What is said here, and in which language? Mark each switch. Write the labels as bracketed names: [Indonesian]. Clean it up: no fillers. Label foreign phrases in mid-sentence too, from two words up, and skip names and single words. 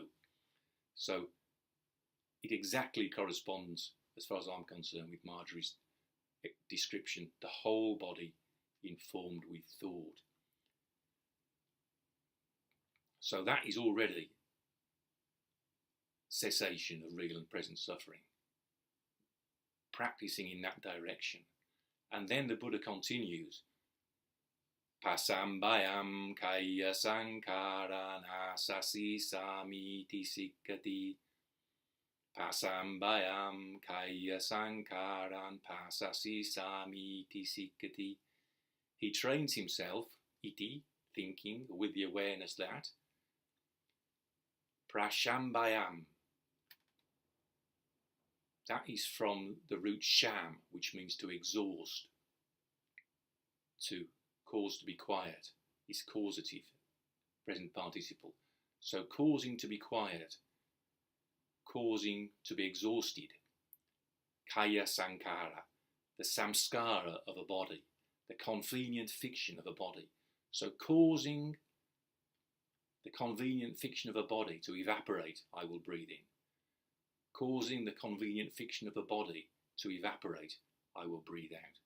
[English] So it exactly corresponds, as far as I'm concerned, with Marjory's description, the whole body informed with thought. So that is already cessation of real and present suffering. Practicing in that direction. And then the Buddha continues, [Pali] Pasambayam kaya sankarana sasi samiti sikkati. Pasambayam kaya sankaran pasasi samiti sikkati. [English] He trains himself, iti, thinking, with the awareness that. Prashambayam. That is from the root sham, which means to exhaust, to cause to be quiet. Is causative, present participle. So causing to be quiet, causing to be exhausted. [Pali] Kaya sankara, [English] the samskara of a body, the convenient fiction of a body. So causing the convenient fiction of a body to evaporate, I will breathe in. Causing the convenient fiction of a body to evaporate, I will breathe out.